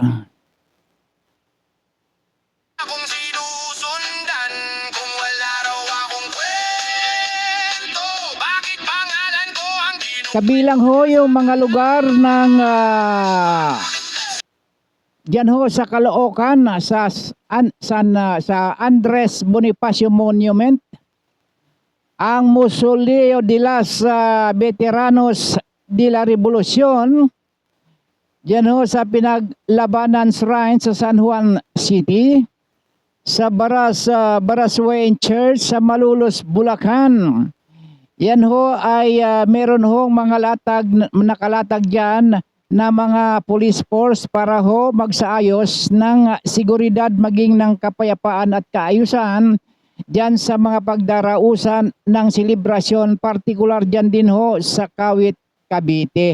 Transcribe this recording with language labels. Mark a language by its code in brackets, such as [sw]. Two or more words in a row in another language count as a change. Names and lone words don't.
[tl] Akong sinusundan kung wala raw akong kwento. Bakit pangalan ko ang Kabilang ho yung mga lugar ng diyan ho sa Caloocan sa Andres Bonifacio Monument, ang Mausoleo de las Veteranos de la Revolución, diyan ho sa Pinaglabanan Shrine sa San Juan City, sa Baraswain Church sa Malolos, Bulacan. Yan ho ay meron hong mga nakalatag dyan na mga police force para ho magsaayos ng seguridad maging ng kapayapaan at kaayusan dyan sa mga pagdarausan ng selebrasyon, partikular dyan din ho sa Kawit, Cavite.